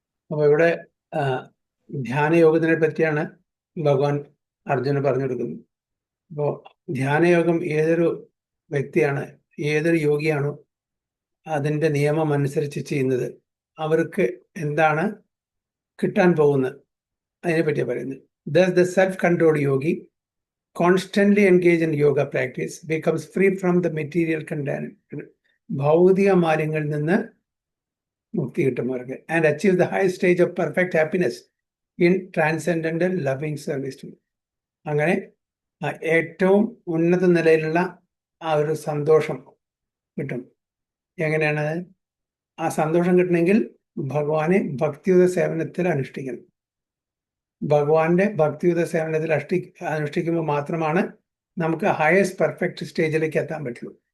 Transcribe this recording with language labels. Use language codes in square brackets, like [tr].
[ml] അപ്പോൾ ഇവിടെ ധ്യാനയോഗത്തിനെ പറ്റിയാണ് ഭഗവാൻ അർജുന പറഞ്ഞു കൊടുക്കുന്നത്. അപ്പോൾ ധ്യാനയോഗം ഏതൊരു വ്യക്തിയാണ്, ഏതൊരു യോഗിയാണോ അതിൻ്റെ നിയമം അനുസരിച്ച് ചെയ്യുന്നത് അവർക്ക് എന്താണ് കിട്ടാൻ പോകുന്നത് അതിനെപ്പറ്റിയാണ് പറയുന്നത്. [en] Thus the self-controlled yogi constantly engaged in yoga practice becomes free from the material contaminant, [ml] ഭൗതിക മാലിന്യങ്ങളിൽ നിന്ന് മുക്തി കിട്ടും അവർക്ക്, [en] and achieve the high stage of perfect happiness in transcendental loving service to. [ml] അങ്ങനെ ഏറ്റവും ഉന്നത നിലയിലുള്ള ആ ഒരു സന്തോഷം കിട്ടും. എങ്ങനെയാണ് ആ സന്തോഷം കിട്ടണമെങ്കിൽ ഭഗവാനെ ഭക്തിയുത സേവനത്തിൽ അനുഷ്ഠിക്കണം. ഭഗവാന്റെ ഭക്തിയുത സേവനത്തിൽ അനുഷ്ഠിക്കുമ്പോൾ മാത്രമാണ് നമുക്ക് ഹയസ്റ്റ് പെർഫെക്റ്റ് സ്റ്റേജിലേക്ക് എത്താൻ പറ്റുള്ളൂ.